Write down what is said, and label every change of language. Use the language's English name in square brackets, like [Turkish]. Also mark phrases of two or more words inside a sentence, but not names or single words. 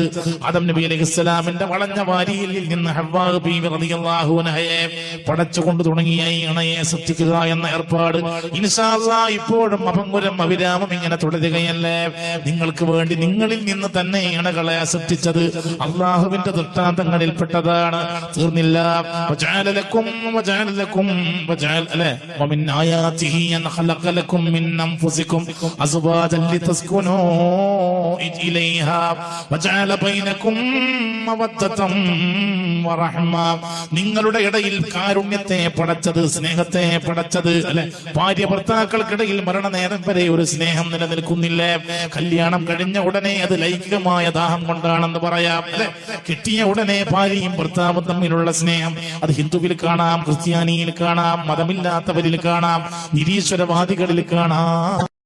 [Malayalam] ആദം നബി അലൈഹിസ്സലാമിന്റെ വളഞ്ഞ വാരിയിൽ നിന്ന് ഹവ്വാ ബീവി [Arabic] رضي الله عنها [Malayalam] പടച്ചുകൊണ്ട് തുടങ്ങിയ ഈ ഇണയെ സൃഷ്ടിക്കുക എന്ന ഏർപ്പാട് [Arabic] إن شاء الله [Malayalam] ഇപ്പോഴും അപങ്കുരം അവിരാമം ഇങ്ങനെ തുടരുകയല്ലേ. നിങ്ങൾക്ക് വേണ്ടി നിങ്ങളിൽ നിന്ന് തന്നെ ഇണകളെ സൃഷ്ടിച്ചത് അല്ലാഹുവിന്റെ ദൃഷ്ടാന്തങ്ങളിൽപ്പെട്ടതാണ്. തീർന്നില്ല. [Arabic] وجعل لكم ومن آياته أن خلق لكم من أنفسكم أزواجا لتسكنوا إليها وجعل بينكم مودة ورحمة. [Malayalam] നിങ്ങളുടെ ഇടയിൽ കാരുണ്യത്തെ പടച്ചത്, സ്നേഹത്തെ പടച്ചത് ഭാര്യ ഭർത്താക്കൾക്കിടയിൽ മരണനേരം വരെ ഒരു സ്നേഹം നിലനിൽക്കുന്നില്ലേ? കല്യാണം കഴിഞ്ഞ ഉടനെ അത് ലൈംഗികമായ ദാഹം കൊണ്ടാണെന്ന് പറയാം. കിട്ടിയ ഉടനെ ഭാര്യയും ഭർത്താവും തമ്മിലുള്ള സ്നേഹം അത് ഹിന്ദുവിൽ കാണാം, ക്രിസ്ത്യാനിയിൽ കാണാം, മതമില്ലാത്തവരിൽ കാണാം, നിരീശ്വരവാദികളിൽ കാണാം.